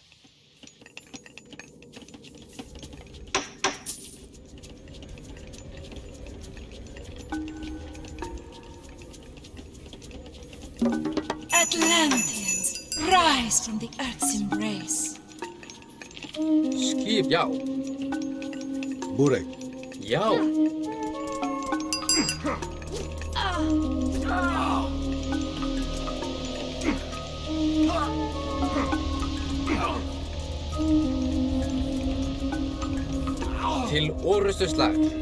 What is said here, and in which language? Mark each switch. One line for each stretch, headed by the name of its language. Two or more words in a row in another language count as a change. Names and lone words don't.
English: Atlanteans, rise from the earth's embrace.
Icelandic: Skip, já. Burek. Já. Til orrustuslag.